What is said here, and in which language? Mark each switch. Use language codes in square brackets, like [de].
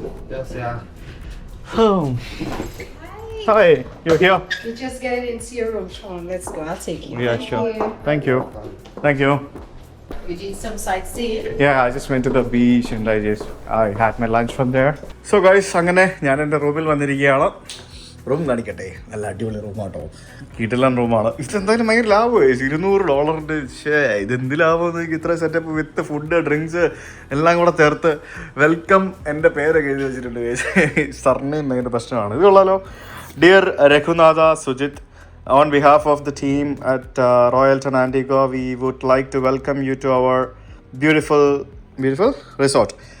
[en] Just, yeah. Hi, you're here? You just get it into your room, Sean. Let's go. I'll take you. Yeah, sure. Thank you. You did some sightseeing? Yeah, I just went to the beach and I had my lunch from there. [ml] So guys, അങ്ങനെ ഞാൻ എൻ്റെ റൂമിൽ വന്നിരിക്കുകയാണ്. Room കാണിക്കട്ടെ, നല്ല അടിപൊളി റൂമാട്ടോ, കിടിലൻ റൂമാണ്. ഇതെന്തായാലും ഭയങ്കര ലാഭമായി. $200. ഇതെന്ത് ലാഭമെന്ന് എനിക്ക് ഇത്ര സെറ്റപ്പ് വിത്ത് ഫുഡ്, ഡ്രിങ്ക്സ് എല്ലാം കൂടെ ചേർത്ത്. വെൽക്കം, എൻ്റെ പേരൊക്കെ എഴുതി വെച്ചിട്ടുണ്ട്. സർനെയിം ഭയങ്കര പ്രശ്നമാണ്. ഇത് കൊള്ളാലോ. Dear Raghunatha Sujith, [en] on behalf of the team at Royalton Antigua, we would like to welcome you to our beautiful resort.